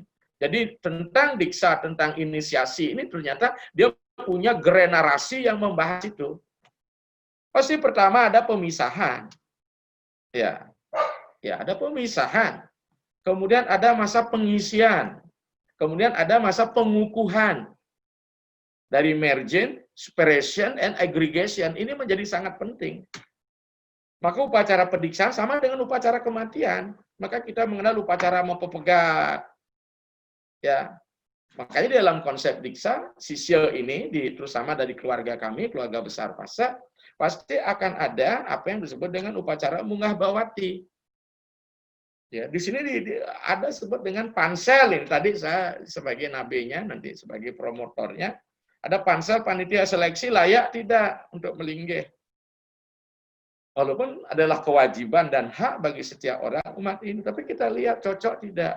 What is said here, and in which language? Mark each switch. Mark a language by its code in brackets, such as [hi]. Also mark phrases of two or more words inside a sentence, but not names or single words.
[id] Jadi tentang diksa, tentang inisiasi ini ternyata dia punya generasi yang membahas itu. Pasti pertama ada pemisahan. Ya, ada pemisahan. Kemudian ada masa pengisian. Kemudian ada masa pengukuhan. [en] Dari merging, separation, and aggregation. [id] Ini menjadi sangat penting. Maka upacara pediksaan sama dengan upacara kematian. Maka kita mengenal upacara mempepegat. Ya, makanya di dalam konsep diksa, sisya ini, terutama dari keluarga kami, keluarga besar Pasak, pasti akan ada apa yang disebut dengan upacara munggah bawati. Ya, di sini ada sebut dengan pansel ini. Tadi saya sebagai nabinya, nanti sebagai promotornya, ada pansel panitia seleksi layak tidak untuk melinggih. Walaupun adalah kewajiban dan hak bagi setiap orang umat ini, tapi kita lihat cocok tidak.